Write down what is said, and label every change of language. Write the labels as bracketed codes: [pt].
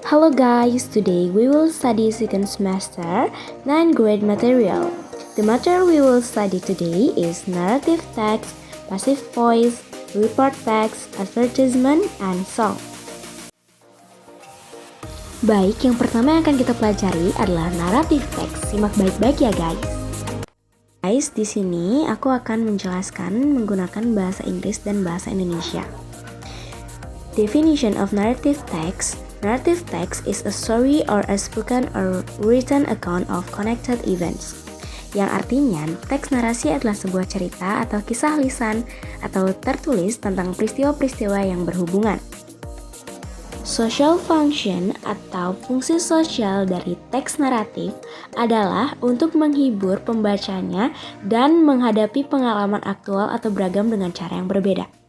[en] guys, today we will study second semester 9th grade material. The material we will study today is narrative text, passive voice, report text, advertisement, and song. [id] Baik, yang pertama yang akan kita pelajari adalah narrative text. Simak baik-baik ya guys. Guys, di sini aku akan menjelaskan menggunakan bahasa Inggris dan bahasa Indonesia. [en] Definition of narrative text. Narrative text is a story or a spoken or written account of connected events. [id] Yang artinya, teks narasi adalah sebuah cerita atau kisah lisan atau tertulis tentang peristiwa-peristiwa yang berhubungan. Social function atau fungsi sosial dari teks naratif adalah untuk menghibur pembacanya dan menghadapi pengalaman aktual atau beragam dengan cara yang berbeda.